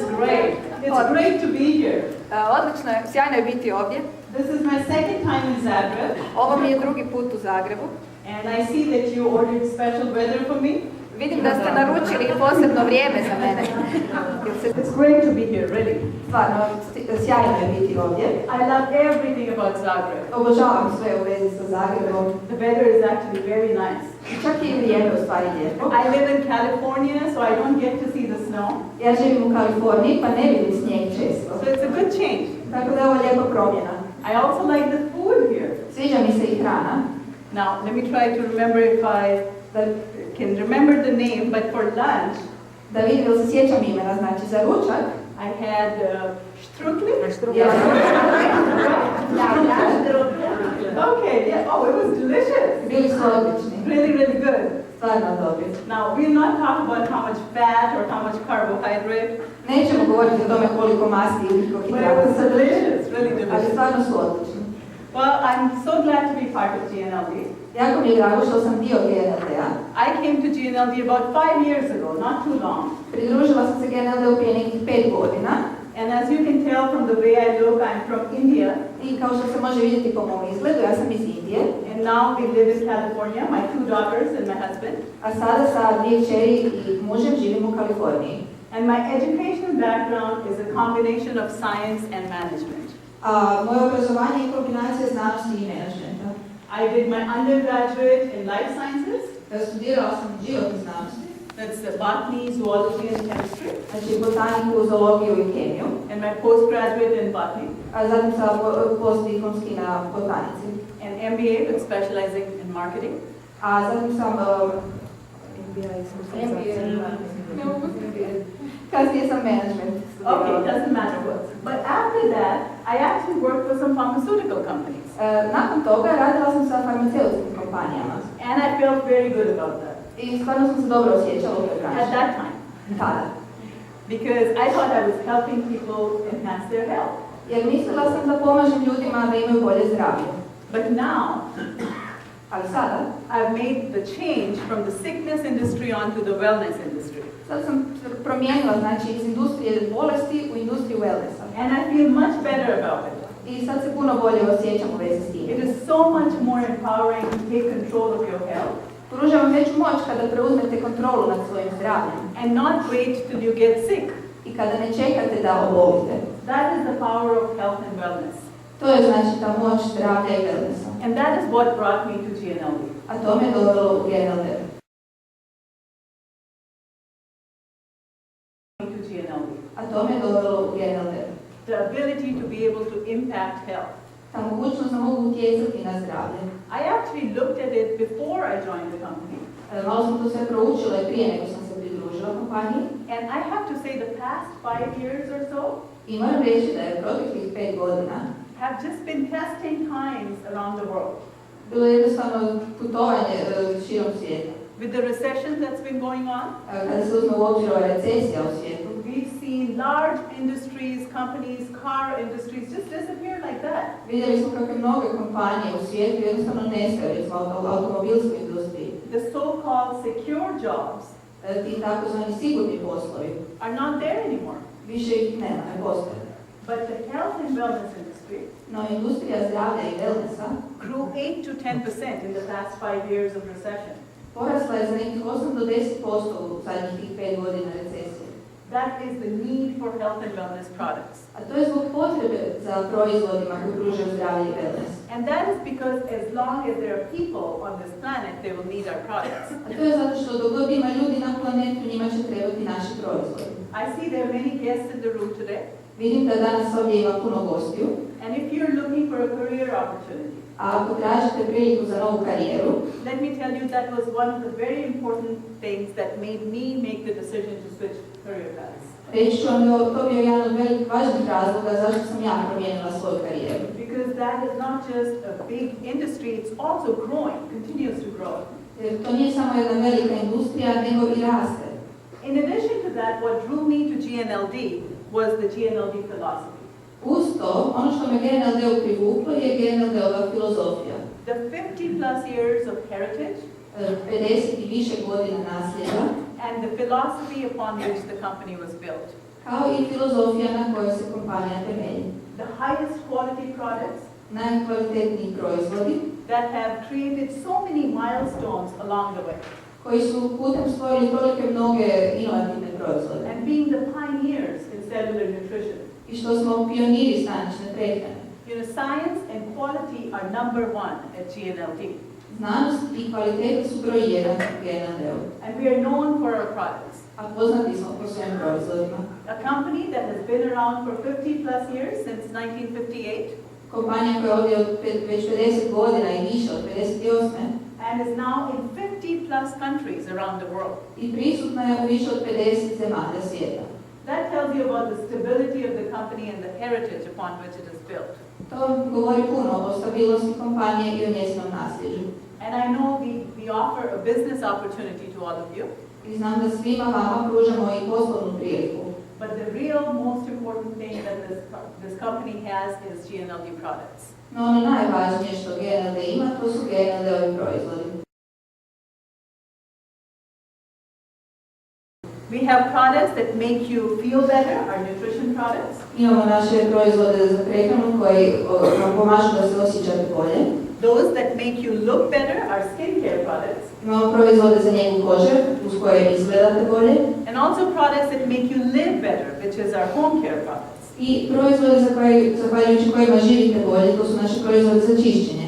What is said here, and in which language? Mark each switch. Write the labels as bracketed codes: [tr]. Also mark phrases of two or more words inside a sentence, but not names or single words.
[en] Great. It's great to be here. [hr] Odlično je, sjajno je biti ovdje. [en] This is my second time in Zagreb. [hr] Ovo mi je drugi put u Zagrebu. [en] And I see that you ordered special weather for me. [hr] Vidim da ste naručili posebno vrijeme za mene. [en] It's great to be here, really. [hr] Stvarno, sjajno je biti ovdje. [en] I love everything about Zagreb. [hr] Obožavam sve u vezi sa Zagrebom. [en] The weather is actually very nice. [hr] Čak i vrijeme u stvari lijepo. [en] I live in California, so I don't get to see the snow. [hr] Ja živim u Kaliforniji, pa ne vidim snijeg često. [en] So it's a good change. [hr] Tako da je ovo lijepa promjena. [en] I also like the food here. [hr] Sviđa mi se i hrana. [en] Now, let me try to remember if I can remember the name, but for lunch, [hr] Da vidim, ili se sjećam imena, znači za ručak. [en] I had strudel. [hr] Ja. [en] Okay, yeah. Oh, it was delicious. [hr] Bili su odlični. [en] Really, really good. [hr] Stvarno dobri. [en] Now, we'll not talk about how much fat or how much carbohydrate. [hr] Nećemo govoriti o tome koliko masti ili [en] But it [hr] hidrata [en] was delicious, really [hr] ali [en] delicious. [hr] stvarno su odlični. [en] Well, I'm so glad to be part of GNLD. [hr] Jako mi je drago što sam dio GNLD-a. [en] I came to GNLD about 5 years ago, not too long. [hr] Pridružila sam se GNLD-u prije nekih 5 godina. [en] And as you can tell from the way I look, I'm from India. [hr] I kao što se može vidjeti po mom izgledu, ja sam iz Indije. [en] And now we live in California, my 2 daughters and my husband. [hr] A sada sa 2 kćeri i mužem živim u Kaliforniji. [en] And my educational background is a combination of science and management. [hr] A moje obrazovanje je kombinacija znanosti i menadžmenta. [en] I did my undergraduate in life sciences. [hr] Studirala sam životne znanosti. [en] That's botany, zoology and chemistry. [hr] Znači botaniku, zoologiju i kemiju. [en] And my postgraduate in botany. [hr] A zatim sam postdiplomski na botanici. [en] And MBA with specializing in marketing. [hr] A zatim sam kasnije sam management. [en] Okay, doesn't matter what. But after that, I actually worked for some pharmaceutical companies. [hr] Nakon toga radila sam sa farmaceutskim kompanijama. [en] And I felt very good about that. [hr] I stvarno sam se dobro osjećala u toj [en] At [hr] branši. [en] that time. [hr] Tada. [en] Because I thought I was helping people enhance their health. [hr] Jer mislila sam da pomažem ljudima da imaju bolje zdravlje. [en] But now, [hr] Ali sada, [en] I've made the change from the sickness industry onto the wellness industry. [hr] sad sam promijenila, znači, iz industrije bolesti u industriju wellnessa. [en] And I feel much better about it. [hr] I sad se puno bolje osjećam u vezi s tim. [en] It is so much more empowering to take control of your health. [hr] Pruža vam veću moć kada preuzmete kontrolu nad svojim zdravljem. [en] And not wait till you get sick. [hr] I kada ne čekate da obolite. [en] That is the power of health and wellness. [hr] To je znači ta moć zdravlja i wellnessa. [en] And that is what brought me to GNLD. [hr] A to me dovelo u GNLD. A to me dovelo u GNLD. [en] The ability to be able to impact health. [hr] Ta mogućnost da mogu utjecati na zdravlje. [en] I actually looked at it before I joined the company. [hr] Malo sam to sve proučila i prije nego sam se pridružila kompaniji. [en] And I have to say the past 5 years or so [hr] I moram reći da je proteklih 5 godina [en] have just been testing times around the world. [hr] bilo jednostavno putovanje širom svijeta. [en] With the recession that's been going on, [hr] Kada se uzme u obzir ova recesija u svijetu, [en] we've seen large industries, companies, car industries just disappear like that. [hr] vidjeli smo kako mnoge kompanije u svijetu jednostavno nestaju, recimo u automobilskoj industriji. [en] The so-called secure jobs [hr] Ti takozvani sigurni poslovi, [en] are not there anymore. [hr] više ih nema, ne postoje. [en] But the health and wellness industry [hr] No, industrija zdravlja i wellnessa [en] grew 8 to 10% in the past 5 years of recession. [hr] porasla je za nekih 8 do 10% u zadnjih tih 5 godina recesije. [en] That is the need for health and wellness products. [hr] A to je zbog potrebe za proizvodima koji pružaju zdravlje i wellness. [en] And that is because as long as there are people on this planet, they will need our products. [hr] A to je zato što dok god ima ljudi na planetu, njima će trebati naši proizvodi. [en] I see there are many guests in the room today. [hr] Vidim da danas ovdje ima puno gostiju. [en] And if you're looking for a career opportunity, [hr] A ako tražite priliku za novu karijeru, [en] let me tell you that was one of the very important things that made me make the decision to switch career paths. [hr] reći ću vam da to bio jedan od velikih važnih razloga zašto sam ja promijenila svoju karijeru. [en] Because that is not just a big industry, it's also growing, continues to grow. [hr] Jer to nije samo jedna velika industrija, nego i raste. [en] In addition to that, what drew me to GNLD was the GNLD philosophy. [hr] Uz to, ono što me GNLD-u privuklo je GNLD-ova filozofija. [en] The 50 plus years of heritage [hr] 50 i više godina nasljeđa [en] and the philosophy upon which the company was built. [hr] kao i filozofija na kojoj se kompanija temelji. [en] The highest quality products [hr] Najkvalitetniji proizvodi [en] that have created so many milestones along the way. [hr] koji su putem stvorili tolike mnoge inovativne proizvode [en] And being the pioneers in cellular nutrition. [hr] i što smo pioniri stanične prehrane. [en] You know, science and quality are number one at GNLD. [hr] Znanost i kvaliteta su broj 1 u GNLD-u, [en] And we are known for our products. [hr] a poznati smo po svojim proizvodima. [en] A company that has been around for 50 plus years, since 1958, [hr] Kompanija koja je ovdje od već 50 godina i više od 58. [en] and is now in 50 plus countries around the world. [hr] I prisutna je u više od 50 zemalja svijeta. [en] That tells you about the stability of the company and the heritage upon which it is built. [hr] To govori puno o stabilnosti kompanije i o njezinom nasljeđu. [en] And I know we offer a business opportunity to all of you, [hr] I znam da svima vama pružamo i poslovnu priliku. [en] but the real most important thing that this company has is GNLD products. [hr] No ono najvažnije što GNLD ima, to su GNLD-ovi proizvodi. [en] We have products that make you feel better, our nutrition products. [hr] Imamo naše proizvode za prehranu koji vam pomažu da se osjećate bolje. [en] Those that make you look better, our skincare products. [hr] Imamo proizvode za njegu kože, uz koje izgledate bolje. [en] And also products that make you live better, which is our home care products. [hr] I proizvode zahvaljujući kojima živite bolje, to su naše proizvode za čišćenje.